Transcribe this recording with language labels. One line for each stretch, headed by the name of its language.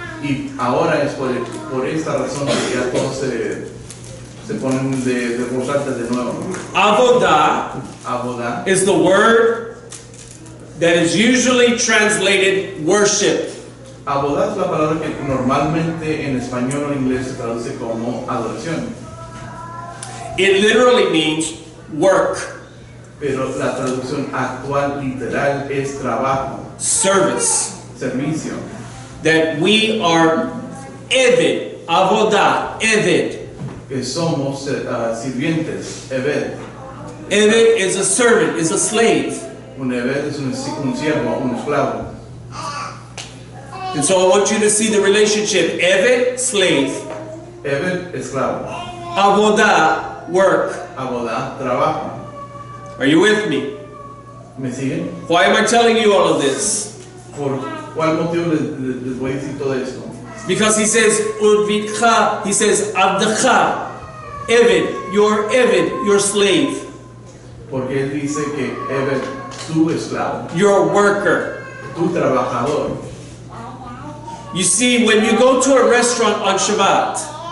Spanish: Y ahora es por esta razón que ya todos se ponen de voz alta de nuevo.
English: Avodah is the word that is usually translated worship.
Spanish: Avodah es la palabra que normalmente en español o en inglés se traduce como adoración.
English: It literally means work.
Spanish: Pero la traducción actual literal es trabajo.
English: Service.
Spanish: Servicio.
English: That we are eved, avodah, eved.
Spanish: que somos sirvientes. Eved.
English: Eved is a servant, is a slave.
Spanish: Un Eved es un siervo, un esclavo.
English: And so I want you to see the relationship. Eved, slave.
Spanish: Eved, esclavo.
English: Avodah, work.
Spanish: Abodá, trabajo.
English: Are you with me?
Spanish: ¿Me siguen?
English: Why am I telling you all of this?
Spanish: ¿Por cuál motivo les voy a decir todo esto?
English: Because he says, Udvidcha, he says, Abdacha, Eved, your slave.
Spanish: Porque él dice que Eved, tu esclavo,
English: Your worker.
Spanish: tu trabajador.
English: You see, when you go to a restaurant on Shabbat,